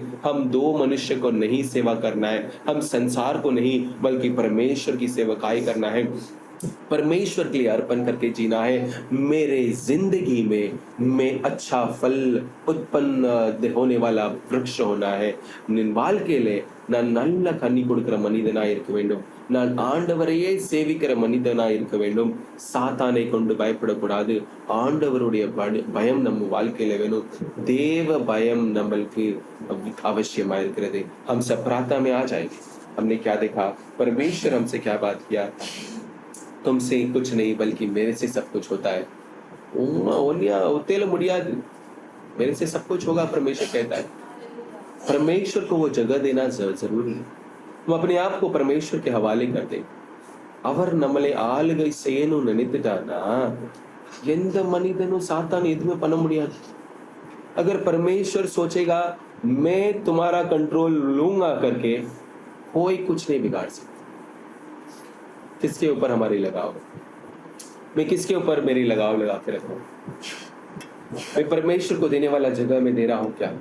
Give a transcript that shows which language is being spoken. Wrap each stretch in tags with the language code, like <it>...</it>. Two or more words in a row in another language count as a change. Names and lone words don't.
<hi>हम दो मनुष्य को नहीं सेवा करना है, हम संसार को नहीं बल्कि परमेश्वर की सेवकाई करना है, परमेश्वर के लिए अर्पण करके जीना है। मेरे जिंदगी में मैं अच्छा फल उत्पन्न होने वाला वृक्ष होना है।</hi> <ta>நின் வாழ்க்கையிலே நான் நல்ல கனி கொடுக்கிற மனிதனாய் இருக்க வேண்டும், நான் ஆண்டவரையே சேவிக்கிற மனிதனாய் இருக்க வேண்டும்। சாத்தானை கொண்டு பயப்படக்கூடாது, ஆண்டவருடைய பயம் நம்ம வாழ்க்கையில வேணும், தேவ பயம் நம்மளுக்கு அவசியமா இருக்கிறது।</ta> <hi>हम सब प्रार्थना में आ जाएंगे। हमने क्या देखा? परमेश्वर हमसे क्या बात किया? तुमसे कुछ नहीं बल्कि मेरे से सब कुछ होता है। मेरे से सब कुछ होगा, परमेश्वर कहता है। परमेश्वर को वो जगह देना जरूरी है। हम अपने आप को परमेश्वर के हवाले कर दें।</hi> <ta>அவர் நம்மளை ஆளுகை செய்யணும்னு நினைத்துட்டானா எந்த மனிதனும் சாத்தான் எதுவுமே பண்ண முடியாது।</ta> <hi>अगर परमेश्वर सोचेगा मैं तुम्हारा कंट्रोल लूंगा करके, कोई कुछ नहीं बिगाड़ सकता। किसके ऊपर हमारी लगाव है? मैं किसके ऊपर मेरी लगाव लगा के रखूं? मैं परमेश्वर को देने वाला जगह में दे रहा हूं क्या?</hi>